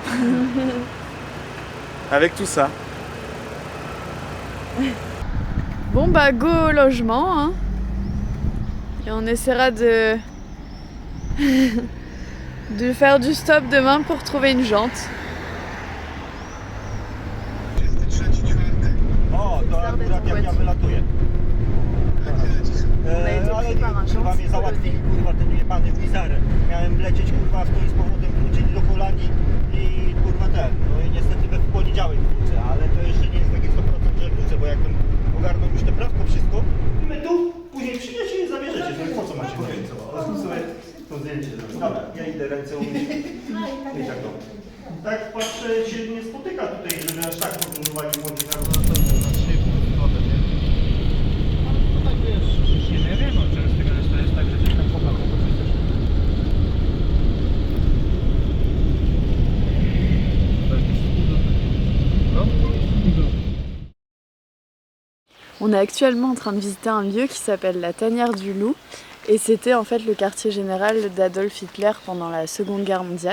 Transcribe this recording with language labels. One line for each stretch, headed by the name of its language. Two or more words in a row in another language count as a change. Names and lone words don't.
French: Avec tout ça. Bon bah go au logement. Hein. Et on essaiera de faire du stop demain pour trouver une jante.
Polish: Ale kurwa mnie załatwili, kurwa, ten jebany Wizard. Miałem lecieć, kurwa, w to i z powrotem wrócić do Holandii i kurwa no i niestety we w poniedziałek wrócę, ale to jeszcze nie jest takie 100%, że wrócę, bo jak tam ogarną już te prawko, wszystko, my tu później przyjdziecie i zabierzecie, no i po co macie ręce? Sobie to zdjęcie zrobić. Dobra, ja idę ręce umyć i tak dobrze. Tak patrzę, się nie spotyka tutaj, żeby aż tak podróżowali młodzi narodowi.
French: On est actuellement en train de visiter un lieu qui s'appelle la Tanière du Loup et c'était en fait le quartier général d'Adolf Hitler pendant la Seconde Guerre mondiale.